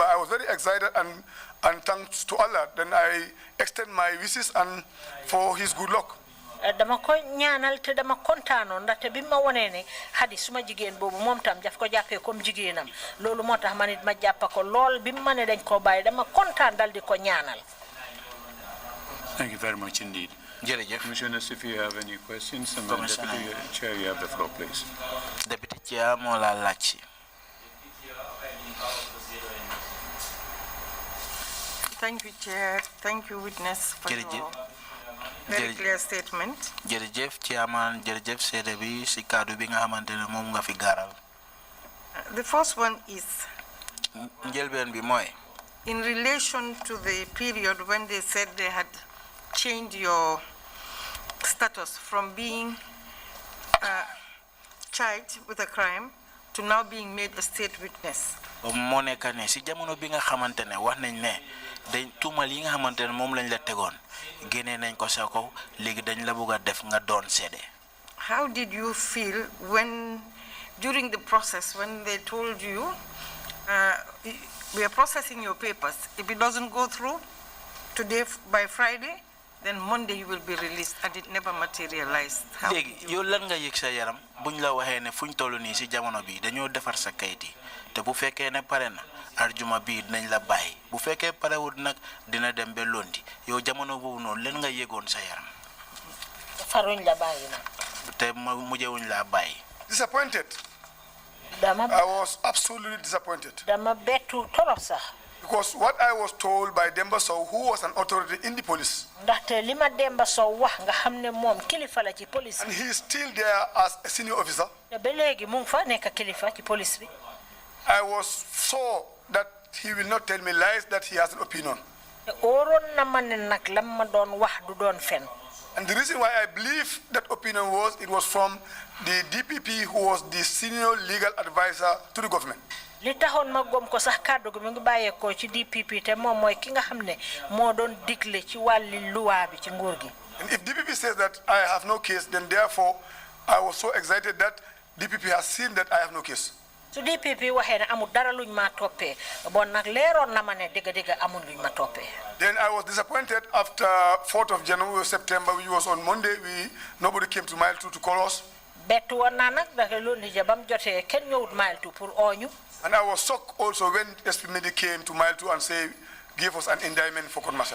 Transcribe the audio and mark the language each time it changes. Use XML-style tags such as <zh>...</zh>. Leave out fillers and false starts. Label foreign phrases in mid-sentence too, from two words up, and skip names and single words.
<en>I was very excited and thanks to Allah. Then I extend my wishes and for his good luck.</en> <wo>dama ko ñaanal te dama kontaanoon ndaxte bi ma wonee ne Hadi suma jigéen boobu moom tam daf ko jàppee comme jigéenam loolu moo tax ma nit ma jàppa ko lool bi ma ne dañ ko bàyyi dama kontaan dal di ko ñaanal.</wo> <en>Thank you very much indeed.</en> <wo>jërëjëf.</wo> <en>Commissioners, if you have any questions, and Commissioner. Deputy Chair, you have the floor, please. Deputy Chair</en> <wo>moo la laaj si.</wo> <en>Thank you, Chair. Thank you, witness, for your very clear statement.</en> <wo>jërëjëf Chairman jërëjëf Sede bi si kàddu bi nga xamante ne moom nga fi gaaral.</wo> <en>The first one is</en> <wo>njëlbeen bi mooy.</wo> <en>in relation to the period when they said they had changed your status from being charged with a crime to now being made a state witness.</en> <wo>moo nekk ne si jamono bi nga xamante ne wax nañ ne dañ tuumal yi nga xamante ne moom lañ la tegoon génnee nañ ko sa kaw léegi dañ la bëgg a def nga doon seede.</wo> <en>How did you feel when, during the process, when they told you, we are processing your papers. If it doesn't go through today by Friday, then Monday you will be released, and it never materialized.</en> <wo>léegi yow lan nga yëg sa yaram buñ la waxee ne fuñ toll nii si jamono bi dañoo defar sa kayit yi te bu fekkee ne pare na arjuma bi dinañ la bàyyi bu fekkee parewut nag dina dem ba londi yow jamono boobu noonu lan nga yëgoon sa yaram. faruñ la bàyyi nag. te mujjewuñ la bàyyi.</wo> <en>Disappointed. I was absolutely disappointed.</en> <wo>Dama bettu torop sax.</wo> <en>Because what I was told by Demba Sow, who was an authority in the police,</en> <wo>ndaxte li ma Demba Sow wax nga xam ne moom kilifa la ci police.</wo> <en>and he is still there as a senior officer,</en> <wo>te ba léegi mu ngi fa nekk kilifa ci police bi.</wo> <en>I was sure that he will not tell me lies, that he has an opinion.</en> <wo>te óoroon na ma ne nag lam ma doon wax du doon fen.</wo> <en>And the reason why I believe that opinion was, it was from the DPP, who was the senior legal advisor to the government.</en> <wo>li taxoon ma gom ko sax kàddu gi mu ngi bàyyeekoo ci DPP te moom mooy ki nga xam ne moo doon digle ci wàlli luwaa bi ci nguur gi.</wo> <en>And if DPP says that I have no case, then therefore I was so excited that DPP has seen that I have no case.</en> <wo>su DPP waxee ne amul dara luñ ma toppee bon nag leeroon na ma ne dëgg-dëgg amul luñ ma toppee.</wo> <en>Then I was disappointed after 4th of January, September, which was on Monday. Nobody came to Mile 2 to call us.</en> <wo>bettu woon naa nag dafa loolu ja bam jotee kenn ñëwut Mile 2 pour ooñu.</wo> <en>And I was shocked also when SP Medi came to Mile 2 and gave us an indictment for court martial.</en>